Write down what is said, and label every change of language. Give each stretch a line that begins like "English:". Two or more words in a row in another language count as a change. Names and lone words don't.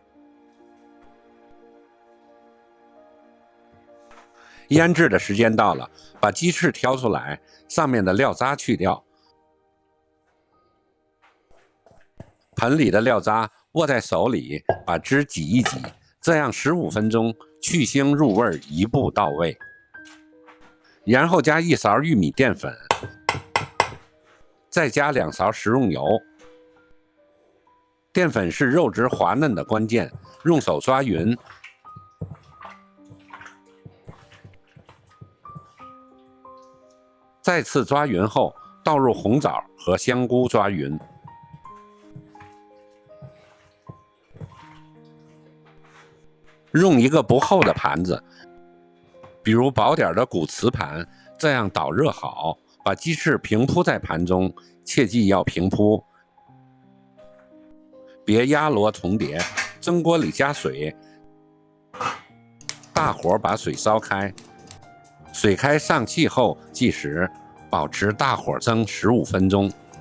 Chinese: 醃制的時間到了，把雞翅挑出來，上面的料渣去掉。盆裡的料渣握在手裡，把汁擠一擠，這樣15分鐘去腥入味，一步到位。然後加1 勺玉米澱粉，再加2勺食用油。澱粉是肉质滑嫩的關鍵，用手抓匀。再次抓匀後，倒入紅棗和香菇抓匀。用一个不厚的盘子，比如薄點的古瓷盤，這樣導熱好，把雞翅平鋪在盤中，切記要平鋪，別壓螺重疊。蒸鍋裡加水，大火把水燒開，水開上氣後計時，保持大火蒸15分鐘。